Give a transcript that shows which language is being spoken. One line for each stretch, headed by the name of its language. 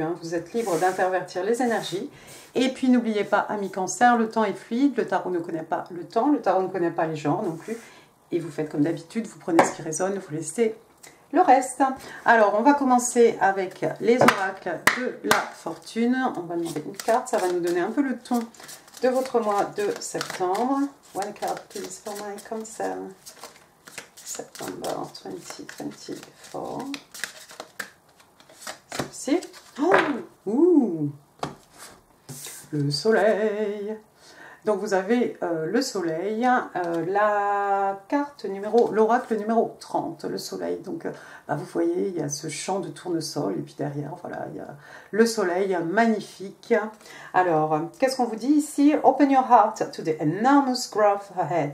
French: Hein, vous êtes libre d'intervertir les énergies. Et puis n'oubliez pas, amis Cancer, le temps est fluide, le tarot ne connaît pas le temps, le tarot ne connaît pas les genres non plus. Et vous faites comme d'habitude, vous prenez ce qui résonne, vous laissez le reste. Alors, on va commencer avec les oracles de la fortune. On va demander une carte, ça va nous donner un peu le ton de votre mois de septembre.
English: One card, please, for my Cancer. September 2024.
French: Celle-ci. Oh, ouh, le soleil. Donc vous avez le soleil, la carte numéro, l'oracle numéro 30, le soleil. Donc vous voyez, il y a ce champ de tournesol et puis derrière, voilà, il y a le soleil magnifique. Alors, qu'est-ce qu'on vous dit ici?
English: Open your heart to the enormous growth ahead.